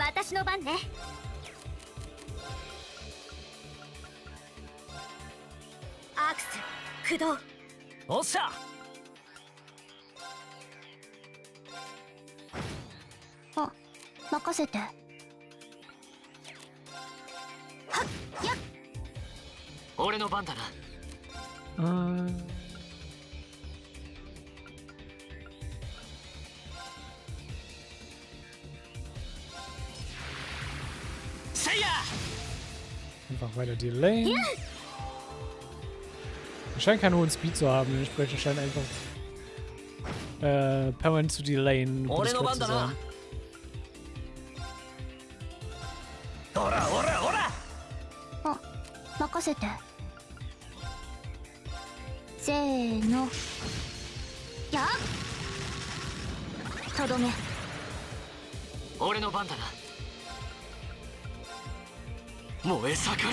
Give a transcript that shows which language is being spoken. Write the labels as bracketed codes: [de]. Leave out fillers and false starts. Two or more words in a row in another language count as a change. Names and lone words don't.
[ja] 私の番ね。アクス駆動。おっしゃ。あ、任せて。はっやっ。俺の番だな。 [de] Einfach weiter delayen. Scheint keinen hohen Speed zu haben, dementsprechend scheint einfach permanent zu delayen, gutes Spread zu sein. [ja] おらおらおら。あ、任せて。せーの。やっ。とどめ。俺の番だな。燃え盛れ。